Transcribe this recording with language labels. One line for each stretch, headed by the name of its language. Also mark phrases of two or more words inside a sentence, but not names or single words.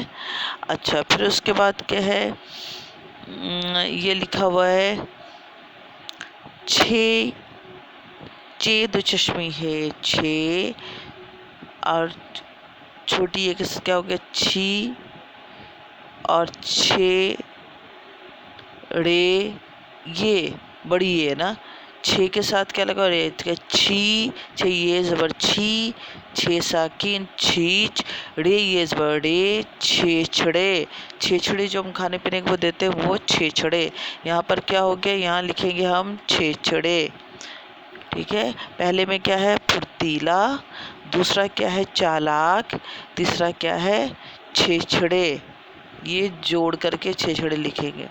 Urdu: اچھا، پھر اس کے بعد کیا ہے، یہ لکھا ہوا ہے چھ، چے دو چشمی ہے چھ، اور چھوٹی ایک کیا ہو گیا چھی، اور چھ رے، یہ بڑی ہے نا، چھ کے ساتھ کیا لگا رے، چھی، چھ یہ زبر چھی، چھ ساکین چھیچ، رے یہ زبر رے، چھیچڑے، چھیچڑے جو ہم کھانے پینے کو دیتے ہیں وہ چھیچڑے، یہاں پر کیا ہو گیا، یہاں لکھیں گے ہم چھیچڑے، ٹھیک ہے؟ پہلے میں کیا ہے پھرتیلا، دوسرا کیا ہے چالاک، تیسرا کیا ہے چھیچڑے، یہ جوڑ کر کے چھیچڑے لکھیں گے۔